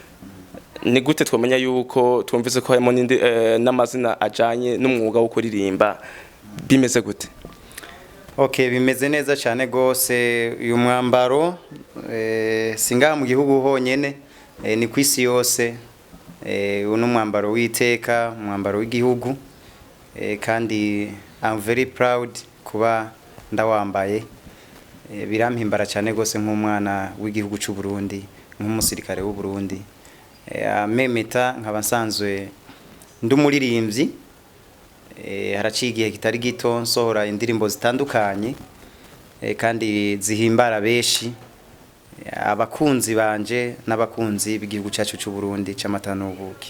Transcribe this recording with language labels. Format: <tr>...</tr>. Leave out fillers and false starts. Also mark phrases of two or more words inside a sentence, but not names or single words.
<rn>Ni gute twamenya yuko twumvise ko harimo n'amazina ajanye n'umwuga wo kuririmba, bimeze gute? Okay, bimeze neza cyane gose. Uyu mwambaro singa mu gihugu honyene, ni kwisi yose. Uno mwambaro w'iteka, mwambaro w'igihugu, kandi</rn> <en>I'm very proud</en> <rn>kuba ndawambaye. Birampimbara cyane gose nk'umwana w'igihugu cy'u Burundi, nk'umusirikare w'u Burundi. Memeta nkabasanzwe ndumuririmbyi, haraciye igihe kitari gito nsohora indirimbo zitandukanye kandi zihimbara beshi, abakunzi banje n'abakunzi b'igihugu cyacu cy'u Burundi cy'amatanubuki.</rn>